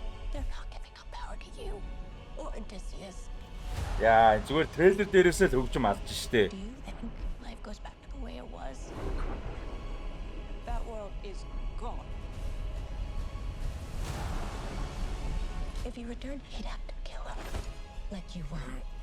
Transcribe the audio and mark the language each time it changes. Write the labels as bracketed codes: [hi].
[en] They're not giving up power to you or Odysseus. [mn] Яа, зүгээр трейлер дээрээсээ л хөгжим алдж штэ. [en] Do you think life goes back to the way it was? That world is gone. If he returned, he'd have to kill him, like you were.